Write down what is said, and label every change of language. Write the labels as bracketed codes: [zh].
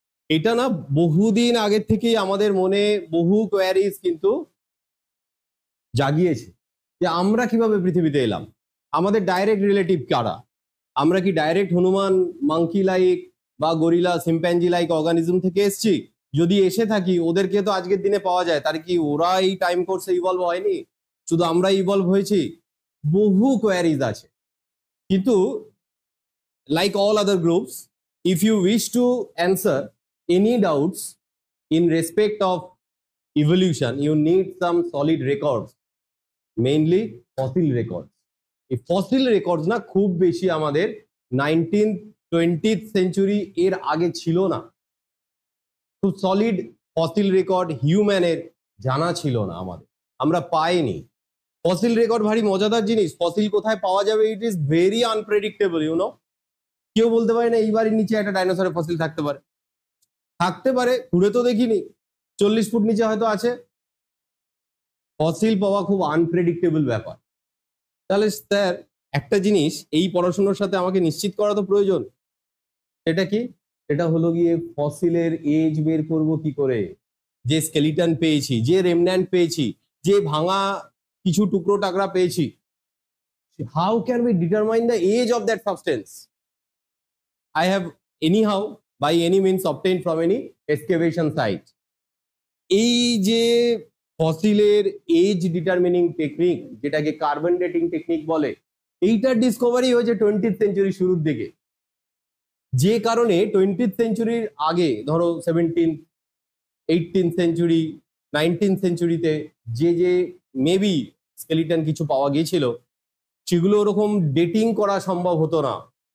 [bn] এটা না বহুদিন আগের থেকেই আমাদের মনে বহু কোয়ারিজ কিন্তু জাগিয়েছে যে আমরা কিভাবে পৃথিবীতে এলাম, আমাদের ডাইরেক্ট রিলেটিভ কারা, আমরা কি ডাইরেক্ট হনুমান, মাংকি লাইক বা গরিলা, সিম্প্যাঞ্জি লাইক অর্গানিজম থেকে এসছি? যদি এসে থাকি, ওদেরকে তো আজকের দিনে পাওয়া যায়, তার কি ওরা এই টাইম কোর্সে ইভলভ হয়নি? শুধু আমরা ইভলভ হয়েছি? বহু কোয়ারিজ আছে। কিন্তু [en] like all other groups, if you wish to answer any doubts in respect of evolution, you need some solid records, mainly fossil records. [bn] এই ফসিল রেকর্ডস না খুব বেশি আমাদের 19th-20th সেঞ্চুরি এর আগে ছিল না। খুব সলিড ফসিল রেকর্ড হিউম্যানের জানা ছিল না আমাদের, আমরা পাইনি। ফসিল রেকর্ড ভারী মজাদার জিনিস। ফসিল কোথায় পাওয়া যাবে, [en] It is very unpredictable, you know. [bn] কেউ বলতে পারে না এই বাড়ির নিচে একটা ডাইনোসরের ফসিল থাকতে পারে। থাকতে পারে, ঘুরে তো দেখিনি। 40 ফুট নিচে হয়তো আছে। ফসিল পাওয়া খুব আনপ্রেডিক্টেবল ব্যাপার। তাহলে স্যার একটা জিনিস এই পড়াশোনার সাথে আমাকে নিশ্চিত করা তো প্রয়োজন। এটা কি? এটা হলো গিয়ে ফসিলের এজ বের করব কি করে। যে স্কেলিটন পেয়েছি, যে রেমন্যান্ট পেয়েছি, যে ভাঙা কিছু টুকরো টাকরা পেয়েছি, [en] How can we determine the age of that substance? I have anyhow by any means obtained from any excavation site. [bn] এই যে ফসিলের এজ ডিটারমিনিং টেকনিক, যেটাকে কার্বন ডেটিং টেকনিক বলে, এইটার ডিসকভারি হয়েছে 20th সেঞ্চুরির শুরুর দিকে। যে কারণে 20th সেঞ্চুরির আগে, ধরো 17th, 18th সেঞ্চুরি, 19th সেঞ্চুরিতে যে যে মেবি স্কেলিটন কিছু পাওয়া গিয়েছিল, সেগুলো ওরকম ডেটিং করা সম্ভব হতো না।